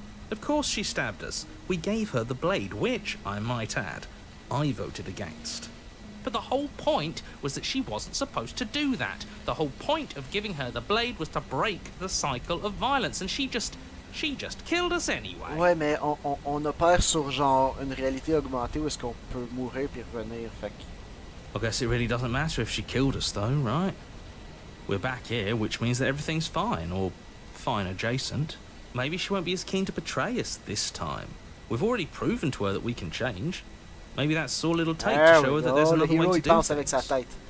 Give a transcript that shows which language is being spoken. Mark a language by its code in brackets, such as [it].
[en] Of course she stabbed us. We gave her the blade, which, I might add, I voted against. But the whole point was that she wasn't supposed to do that. The whole point of giving her the blade was to break the cycle of violence, and she just killed us anyway. [fr] Ouais, mais on opère sur genre une réalité augmentée où est-ce qu'on peut mourir puis revenir, fait que... [en] I guess it really doesn't matter if she killed us though, right? We're back here, which means that everything's fine, or fine adjacent. Maybe she won't be as keen to betray us this time. We've already proven to her that we can change. Maybe that's all it'll take to show her that there's another way to do things.